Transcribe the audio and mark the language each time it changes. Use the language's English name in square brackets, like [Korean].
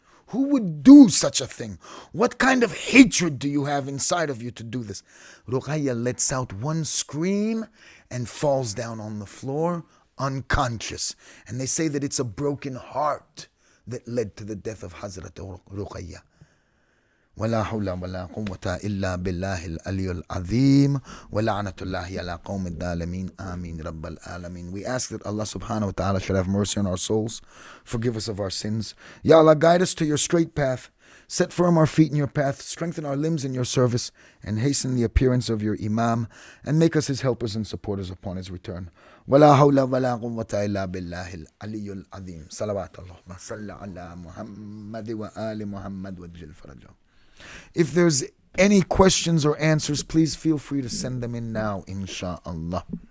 [English] Who would do such a thing? What kind of hatred do you have inside of you to do this? Ruqayya lets out one scream and falls down on the floor unconscious. And they say that it's a broken heart that led to the death of Hazrat Ruqayya. [Arabic] ولا حول ولا قوة إلا بالله العلي العظيم ولعنة الله على قوم الظالمين آمين رب العالمين. [English] We ask that Allah subhanahu wa ta'ala should have mercy on our souls, forgive us of our sins. Ya Allah, guide us to your straight path, set firm our feet in your path, strengthen our limbs in your service, and hasten the appearance of your Imam, and make us his helpers and supporters upon his return. [Arabic] ولا حول ولا قوة إلا بالله العلي العظيم. صلوات اللهم صل على محمد وآل محمد وجل فرجه. [English] If there's any questions or answers, please feel free to send them in now, inshaAllah.